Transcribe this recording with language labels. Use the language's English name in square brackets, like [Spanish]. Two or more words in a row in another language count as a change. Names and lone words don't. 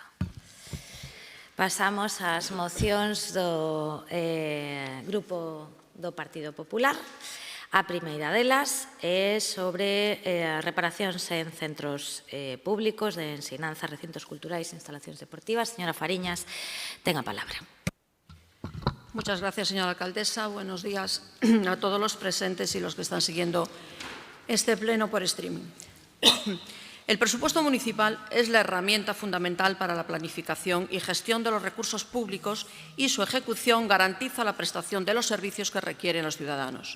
[Galician] Pasamos ás mocións do Grupo do Partido Popular. A primeira delas é sobre reparacións en centros públicos de ensinanza, recintos culturais e instalacións deportivas. Señora Fariñas, ten a palabra. [Spanish] Muchas gracias, señora alcaldesa. Buenos días a todos los presentes y los que están siguiendo este pleno por streaming. El presupuesto municipal es la herramienta fundamental para la planificación y gestión de los recursos públicos y su ejecución garantiza la prestación de los servicios que requieren los ciudadanos.